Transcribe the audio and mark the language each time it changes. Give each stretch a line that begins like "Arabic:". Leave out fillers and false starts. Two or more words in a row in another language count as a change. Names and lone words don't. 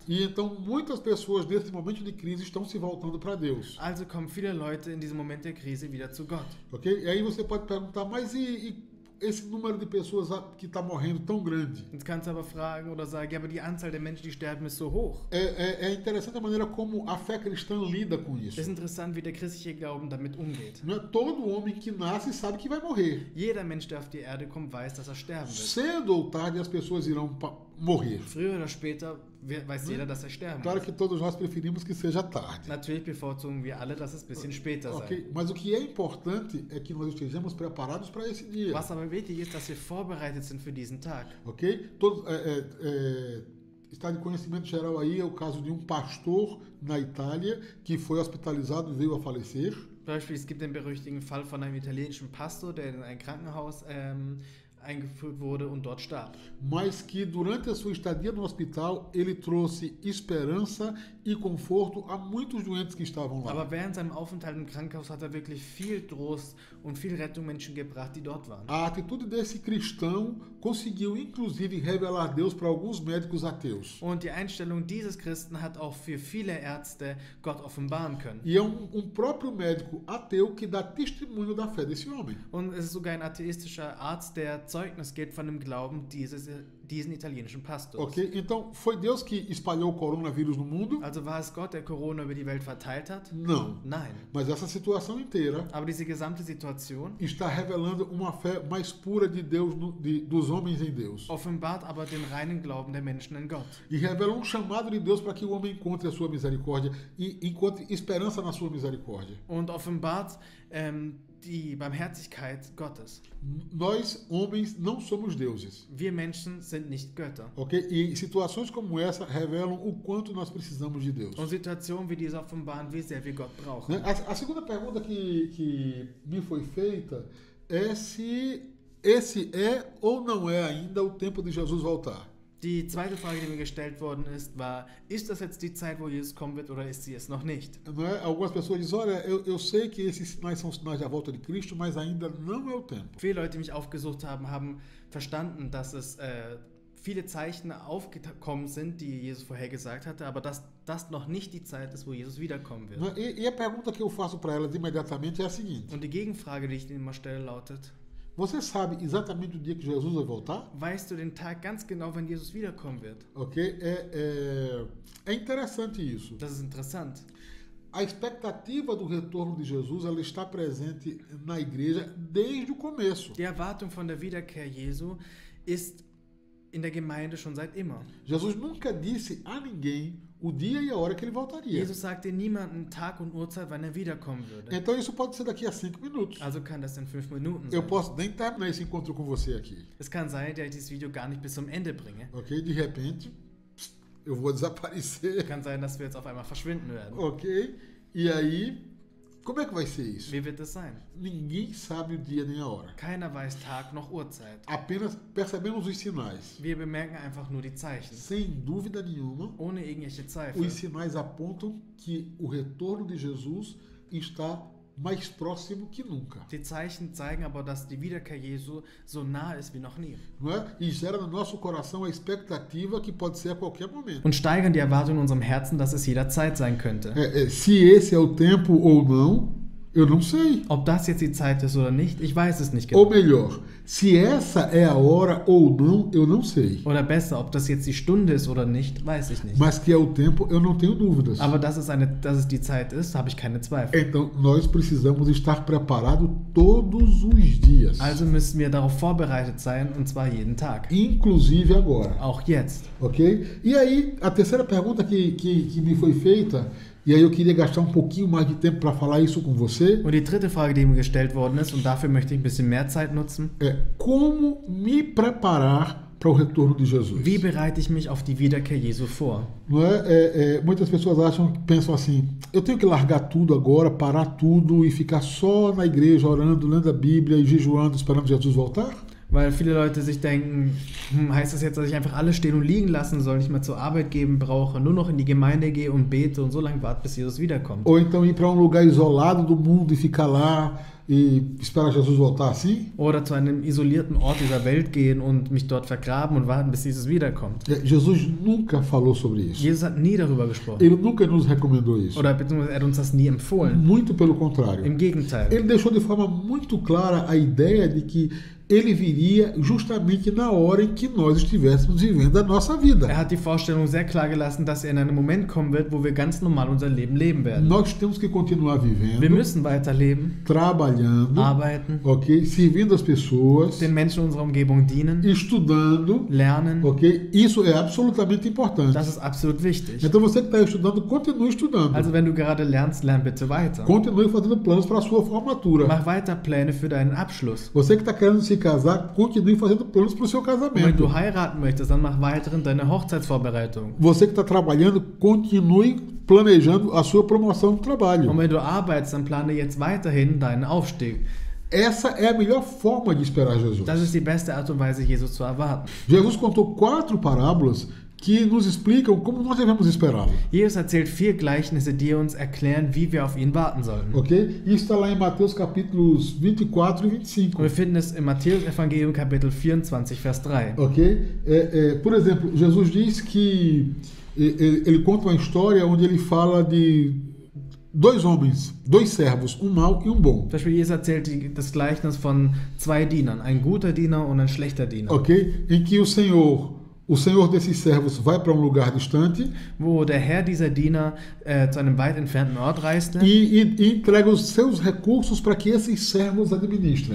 Portuguese: E então muitas pessoas nesse momento de crise estão se voltando para Deus.
German: Also kommen viele Leute in diesem Moment der Krise wieder zu Gott.
Portuguese: Ok? E aí você pode perguntar, mas e esse número de pessoas que está morrendo tão grande?
German: Jetzt kannst du aber fragen oder sagen, ja, aber die Anzahl der Menschen, die sterben, ist so hoch.
Portuguese: É interessante a maneira como a fé cristã lida com isso.
German: Es ist interessant, wie der christliche Glauben damit umgeht.
Portuguese: Não é todo homem que nasce sabe que vai morrer.
German: Jeder Mensch, der auf die Erde kommt, weiß, dass er sterben wird.
Portuguese: Cedo ou tarde as pessoas irão morrer.
German: Früher oder später weiß jeder, dass er sterben
Portuguese: Claro
German: wird.
Portuguese: que todos nós preferimos que seja tarde.
German: Natürlich bevorzugen wir alle, dass es ein bisschen später sei.
Portuguese: Ok? Mas o que é importante é que nós estejamos preparados para esse dia.
German: Was aber wichtig ist, dass wir vorbereitet sind für diesen Tag.
Portuguese: Ok? Está de conhecimento geral aí é o caso de um pastor na Itália que foi hospitalizado e veio a falecer.
German: Zum Beispiel, es gibt den berüchtigten Fall von einem italienischen Pastor, der in ein Krankenhaus eingeführt wurde und dort starb.
Portuguese: Mas que durante a sua estadia no hospital ele trouxe esperança e conforto a muitos doentes que estavam lá.
German: Aber während seinem Aufenthalt im Krankenhaus hat er wirklich viel Trost und viel Rettung Menschen gebracht, die dort waren.
Portuguese: A atitude desse cristão conseguiu inclusive revelar Deus para alguns médicos ateus.
German: Und die Einstellung dieses Christen hat auch für viele Ärzte Gott offenbaren können.
Portuguese: E é próprio médico ateu que dá testemunho da fé desse homem.
German: Und es ist sogar ein atheistischer Arzt, der Zeugnis gibt von dem Glauben diesen italienischen Pastors.
Portuguese: Ok? Então, foi Deus que espalhou o coronavírus no mundo?
German: Also war es Gott, der Corona über die Welt verteilt hat?
Portuguese: Não.
German: Nein.
Portuguese: Mas essa situação inteira
German: Aber diese gesamte Situation
Portuguese: está revelando uma fé mais pura de Deus, dos homens em Deus.
German: offenbart aber den reinen Glauben der Menschen in Gott.
Portuguese: E revela um chamado de Deus para que o homem encontre a sua misericórdia e encontre esperança na sua misericórdia.
German: Und offenbart die Barmherzigkeit Gottes.
Portuguese: Nós, homens, não somos deuses.
German: Wir Menschen sind nicht Götter.
Portuguese: Ok? E situações como essa revelam o quanto nós precisamos de Deus.
German: Und Situationen wie diese offenbaren, wie sehr wir Gott brauchen.
Portuguese: Né? A segunda pergunta que me foi feita é se esse é ou não é ainda o tempo de Jesus voltar.
German: Die zweite Frage, die mir gestellt worden ist, war, ist das jetzt die Zeit, wo Jesus kommen wird, oder ist sie es noch nicht?
Portuguese: Não é? Algumas pessoas dizem, olha, eu sei que esses sinais são sinais da volta de Cristo, mas ainda não é o tempo.
German: Viele Leute, die mich aufgesucht haben, haben verstanden, dass es viele Zeichen aufgekommen sind, die Jesus vorhergesagt hatte, aber dass das noch nicht die Zeit ist, wo Jesus wiederkommen wird.
Portuguese: E a pergunta que eu faço para elas imediatamente é a seguinte.
German: Und die Gegenfrage, die ich ihnen immer stelle, lautet,
Portuguese: Você sabe exatamente o dia que Jesus vai voltar?
German: weißt du den Tag ganz genau, wenn Jesus wiederkommen wird?
Portuguese: Ok? É interessante isso.
German: Das ist interessant.
Portuguese: A expectativa do retorno de Jesus, ela está presente na igreja desde o começo.
German: Die Erwartung von der Wiederkehr Jesu ist in der Gemeinde schon seit immer.
Portuguese: Jesus nunca disse a ninguém o dia e a hora que ele voltaria.
German: Jesus sagte niemandem Tag und Uhrzeit, wann er wiederkommen würde.
Portuguese: Então isso pode ser daqui a 5 minutos.
German: Also kann das in 5 Minuten
Portuguese: Eu
German: sein.
Portuguese: posso nem terminar esse encontro com você aqui.
German: Es kann sein, dass ich dieses Video gar nicht bis zum Ende bringe.
Portuguese: Ok? De repente, eu vou desaparecer.
German: Kann sein, dass wir jetzt auf einmal verschwinden werden.
Portuguese: Ok? E aí, como é que vai ser isso?
German: Wie wird es sein?
Portuguese: Ninguém sabe o dia nem a hora.
German: Keiner weiß Tag noch Uhrzeit.
Portuguese: Apenas percebemos os sinais.
German: Wir bemerken einfach nur die Zeichen.
Portuguese: Sem dúvida nenhuma,
German: Ohne irgendwelche Zweifel.
Portuguese: os sinais apontam que o retorno de Jesus está mais próximo que nunca.
German: Die Zeichen zeigen aber, dass die Wiederkehr Jesu so nah ist wie noch nie.
Portuguese: Não é? E gera no nosso coração a expectativa que pode ser a qualquer momento.
German: Und steigern die Erwartung in unserem Herzen, dass es jederzeit sein könnte.
Portuguese: Se esse é o tempo ou não, eu não sei.
German: Ob das jetzt die Zeit ist oder nicht, ich weiß es nicht
Portuguese: Ou
German: genau.
Portuguese: melhor, se essa é a hora ou não, eu não sei.
German: Oder besser, ob das jetzt die Stunde ist oder nicht, weiß ich nicht.
Portuguese: Mas que é o tempo, eu não tenho dúvidas.
German: Aber dass es die Zeit ist, habe ich keine Zweifel.
Portuguese: Então, nós precisamos estar preparados todos os dias.
German: Also müssen wir darauf vorbereitet sein, und zwar jeden Tag.
Portuguese: Inclusive agora.
German: Auch jetzt.
Portuguese: Ok? E aí, a terceira pergunta que me foi feita, e aí eu queria gastar um pouquinho mais de tempo para falar isso com você,
German: Und die dritte Frage, die mir gestellt worden ist, und dafür möchte ich ein bisschen mehr Zeit nutzen.
Portuguese: é como me preparar para o retorno de Jesus.
German: Wie bereite ich mich auf die Wiederkehr Jesu vor?
Portuguese: Não é? Muitas pessoas pensam assim, eu tenho que largar tudo agora, parar tudo e ficar só na igreja, orando, lendo a Bíblia e jejuando, esperando Jesus voltar?
German: Weil viele Leute sich denken, heißt das jetzt, dass ich einfach alles stehen und liegen lassen soll, nicht mehr zur Arbeit geben brauche, nur noch in die Gemeinde gehe und bete und so lange warte, bis Jesus wiederkommt?
Portuguese: Ou então ir para um lugar isolado do mundo e ficar lá e esperar Jesus voltar assim?
German: Oder zu einem isolierten Ort dieser Welt gehen und mich dort vergraben und warten, bis Jesus wiederkommt?
Portuguese: Jesus nunca falou sobre isso.
German: Jesus hat nie darüber gesprochen.
Portuguese: Ele nunca nos recomendou isso.
German: Oder beziehungsweise er hat uns das nie empfohlen.
Portuguese: Muito pelo contrário.
German: Im Gegenteil.
Portuguese: Ele deixou de forma muito clara a ideia de que ele viria justamente na hora em que nós estivéssemos vivendo a nossa vida.
German: Er hat die Vorstellung sehr klar gelassen, dass er in einem Moment kommen wird, wo wir ganz normal unser Leben leben werden.
Portuguese: Nós temos que continuar
German: Wir
Portuguese: vivendo,
German: müssen weiterleben,
Portuguese: trabalhando,
German: arbeiten,
Portuguese: ok, servindo as pessoas,
German: den Menschen in unserer Umgebung dienen,
Portuguese: estudando,
German: lernen.
Portuguese: ok? Isso é absolutamente importante.
German: Das ist absolut wichtig.
Portuguese: Então você que está estudando, continue estudando.
German: Also wenn du gerade lernst, lern bitte weiter.
Portuguese: Continue fazendo planos para a sua formatura.
German: Mach weiter Pläne für deinen Abschluss.
Portuguese: Você que está querendo se casar, continue fazendo planos para o seu
German: Und wenn
Portuguese: casamento.
German: du heiraten möchtest, dann mach weiterhin deine Hochzeitsvorbereitung.
Portuguese: Você que está trabalhando, continue planejando a sua promoção no trabalho.
German: Und wenn du arbeitest, dann plane jetzt weiterhin deinen Aufstieg.
Portuguese: Essa é a melhor forma de esperar Jesus.
German: Das ist die beste Art und Weise, Jesus zu erwarten.
Portuguese: Jesus contou 4 parábolas que nos explicam como nós devemos esperá-lo.
German: Jesus erzählt 4 Gleichnisse, die uns erklären, wie wir auf ihn warten sollen.
Portuguese: Ok? Isso está lá em Mateus capítulos 24 e 25.
German: Und wir finden es im Matthäus-Evangelium Kapitel 24, Vers 3.
Portuguese: Ok? Por exemplo, Jesus diz que ele conta uma história onde ele fala de 2 homens, 2 servos, um mau e um bom.
German: Zum Beispiel Jesus erzählt das Gleichnis von 2 Dienern, ein guter Diener und ein schlechter Diener.
Portuguese: Ok? Em que o Senhor o senhor desses servos vai para um lugar distante
German: wo der Herr dieser Diener zu einem weit entfernten Ort reiste
Portuguese: e entrega os seus recursos para que esses servos administrem.